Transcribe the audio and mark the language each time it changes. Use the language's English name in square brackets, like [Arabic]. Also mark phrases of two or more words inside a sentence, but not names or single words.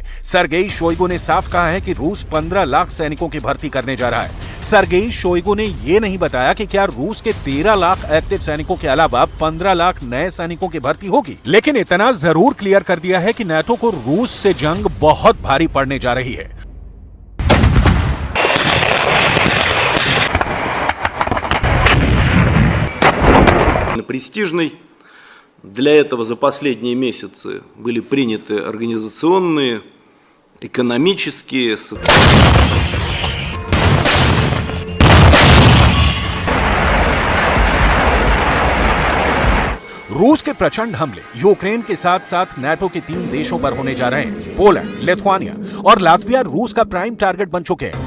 [Hindi] सर्गेई शोइगु ने साफ कहा है कि रूस 15 लाख सैनिकों की भर्ती करने जा रहा है। सर्गेई शोइगु ने यह नहीं बताया कि क्या रूस के 13 लाख एक्टिव सैनिकों के अलावा 15 लाख नए सैनिकों की भर्ती होगी, लेकिन इतना जरूर क्लियर कर दिया है कि नाटो को रूस से जंग बहुत भारी पड़ने जा रही है। [Russian] Престижный. Для этого за последние месяцы были приняты организационные, экономические, [Hindi] रूस के प्रचंड हमले यूक्रेन के साथ साथ नाटो के 3 देशों पर होने जा रहे हैं। पोलैंड, लिथुआनिया और लातविया रूस का प्राइम टारगेट बन चुके हैं।